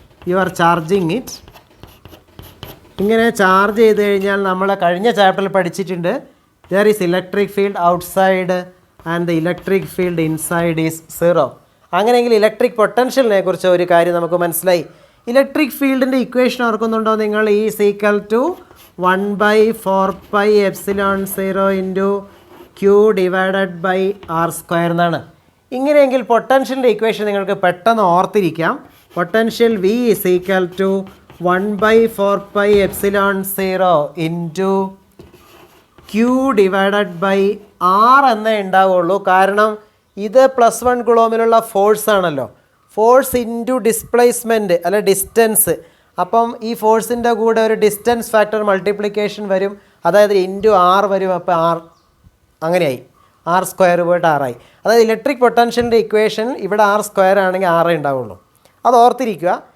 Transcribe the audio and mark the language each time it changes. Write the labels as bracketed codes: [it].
[en] You are charging it. [ml] ഇങ്ങനെ charge ചെയ്ത് കഴിഞ്ഞാൽ നമ്മൾ കഴിഞ്ഞ ചാപ്റ്ററിൽ പഠിച്ചിട്ടുണ്ട്. [en] There is electric field outside and the electric field inside is 0. [ml] അങ്ങനെയെങ്കിൽ ഇലക്ട്രിക് പൊട്ടൻഷ്യലിനെ കുറിച്ച് ഒരു കാര്യം നമുക്ക് മനസ്സിലായി. ഇലക്ട്രിക് ഫീൽഡിൻ്റെ ഇക്വേഷൻ ഓർക്കുന്നുണ്ടോ നിങ്ങൾ? [en] E is equal to 1/4πε0 × Q divided by r² [ml] എന്നാണ്. ഇങ്ങനെയെങ്കിൽ പൊട്ടൻഷ്യലിൻ്റെ ഇക്വേഷൻ നിങ്ങൾക്ക് പെട്ടെന്ന് ഓർത്തിരിക്കാം. [en] potential V is equal to 1/4πε0 × Q divided by r [ml] എന്നേ ഉണ്ടാവുള്ളൂ. കാരണം ഇത് +1 കുളോമിലുള്ള ഫോഴ്സ് ആണല്ലോ. ഫോഴ്സ് ഇൻറ്റു ഡിസ്പ്ലേസ്മെൻറ്റ് അല്ലെ ഡിസ്റ്റൻസ്. അപ്പം ഈ ഫോഴ്സിൻ്റെ കൂടെ ഒരു ഡിസ്റ്റൻസ് ഫാക്ടർ മൾട്ടിപ്ലിക്കേഷൻ വരും. അതായത് ഇൻറ്റു r വരും. അപ്പോൾ r അങ്ങനെയായി. r² പോയിട്ട് r ആയി. അതായത് ഇലക്ട്രിക് പൊട്ടൻഷ്യലിൻ്റെ ഇക്വേഷൻ ഇവിടെ r² ആണെങ്കിൽ r ഉണ്ടാവുള്ളൂ. അത് ഓർത്തിരിക്കുക.